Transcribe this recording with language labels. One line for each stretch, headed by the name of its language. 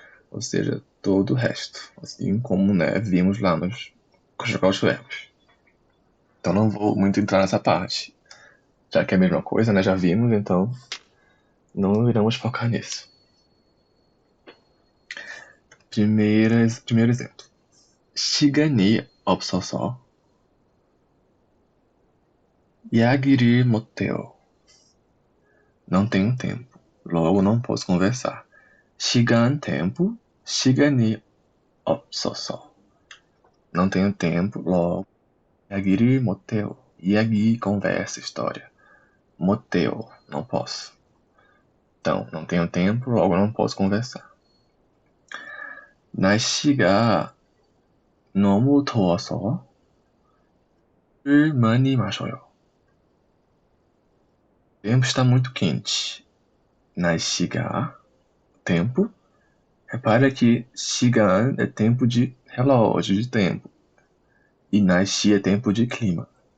Portuguese: Ou seja, todo o resto. Assim como, né, vimos lá nos conjugar os verbos. Então não vou muito entrar nessa parte. Já que é a mesma coisa, né? Já vimos, então não iremos focar nisso. Primeiro exemplo.
Korean: 시간이 없어서 이야기를 못해요.
Portuguese: Não tenho tempo, logo não posso conversar.
Korean: 시간, tempo. 시간이 없어서.
Portuguese: Não tenho tempo, logo.
Korean: 이야기를 못해요.
Portuguese: 이야기, conversa, história. 못해요, não posso. Então, não tenho tempo, logo não posso conversar.
Korean: 날씨가 너무 더워서 물 많이 마셔요.
Portuguese: O tempo está muito quente. 날씨가, tempo. Repara que 시간 é tempo de relógio, de tempo. E 날씨 é tempo de clima.